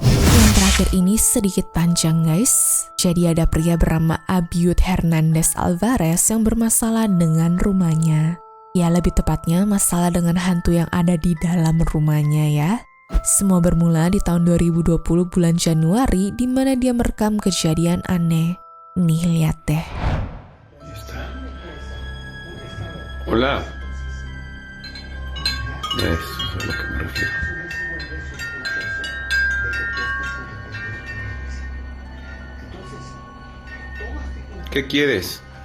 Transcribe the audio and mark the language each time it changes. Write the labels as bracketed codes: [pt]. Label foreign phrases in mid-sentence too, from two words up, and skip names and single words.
[id] Yang terakhir ini sedikit panjang, guys. Jadi ada pria bernama Abiud Hernandez Alvarez yang bermasalah dengan rumahnya. Ya, lebih tepatnya masalah dengan hantu yang ada di dalam rumahnya ya. Semua bermula di tahun 2020 bulan Januari, di mana dia merekam kejadian aneh. Nih lihat deh. [es] Ahí está. Hola. Eso es a lo que me refiero. ¿Qué quieres?